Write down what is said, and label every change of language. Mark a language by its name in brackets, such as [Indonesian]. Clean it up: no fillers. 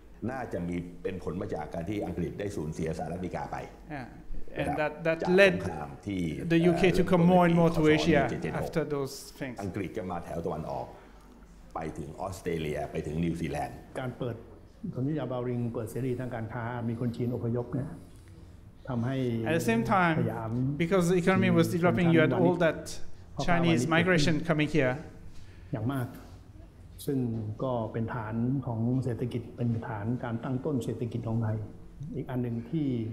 [Thai] น่าจะมีเป็นผลมาจากการที่อังกฤษได้สูญเสียสหรัฐอเมริกาไป [English] and that led the UK to come more and more to Asia after those things [Thai] อังกฤษจะมาแถวตะวันออกไปถึงออสเตรเลียไปถึงนิวซีแลนด์ การเปิดสนธิญาบาวริงเปิดเสรีทางการค้ามีคนจีนอพยพเนี่ยทำให้ [English] At the same time because the economy was developing you had all that Chinese migration coming here [Thai] อย่างมากซึ่งก็เป็นฐานของเศรษฐกิจเป็นฐานการตั้งต้นเศรษฐกิจของไทยอีกอันหนึ่งที่